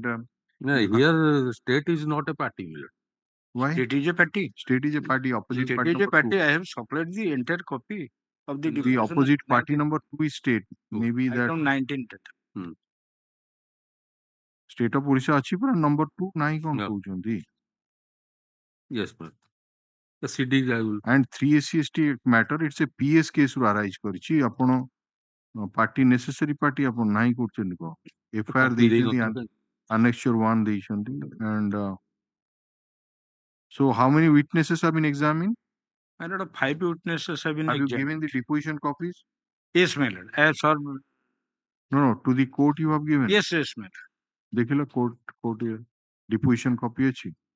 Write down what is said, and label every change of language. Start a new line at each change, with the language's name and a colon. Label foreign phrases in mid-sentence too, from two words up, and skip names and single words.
English: here state is not a party, my lord. Why? State is a party. State is a party. Opposite State party is a number party. 2. I have supplied the entire copy of the The opposite party number 2 is state. Maybe that item 19.
Odia: State of Orissa ଅଛି ପୁରା number 2 ନାହିଁ କଣ କହୁଛନ୍ତି?
English: Yes, ma'am. The CD will... And 3 SC matter, it's a PS case
Odia: ରୁ arise କରିଛି. ଆପଣ
English: party necessary party
Odia: ଆପଣ ନାହିଁ କରୁଛନ୍ତି କଣ? FIR ଦେଇଛନ୍ତି, annexure 1 ଦେଇଛନ୍ତି,
English: and so how many witnesses have been examined? My lord, 5 witnesses have been examined. Have you given the deposition copies? Yes, my lord. I have served. No, to the court you have given? Yes, my lord.
Odia: ଦେଖିଲ
English: court deposition copy
Odia: ଅଛି?